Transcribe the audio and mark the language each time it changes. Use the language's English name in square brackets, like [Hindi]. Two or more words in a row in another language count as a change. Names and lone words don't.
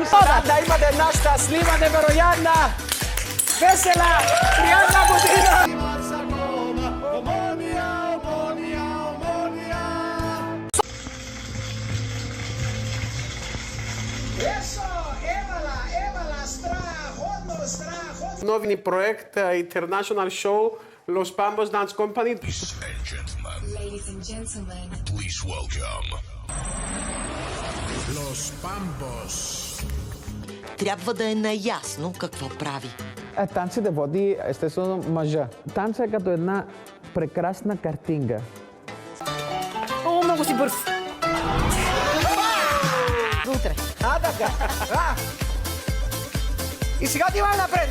[Bulgarian] Да имате една щастлива, невероятна, весела, приятна година! Нови проект, [English] International Show, Los Pambos Dance Company. Ladies and gentlemen, Please welcome Los Pambos. [Bulgarian] Трябва да е наясно какво прави. Танци да води естествено мъжа. Танца е като една прекрасна картинка. О, много си бърз. До утре. Така. И сега ти имаме напред.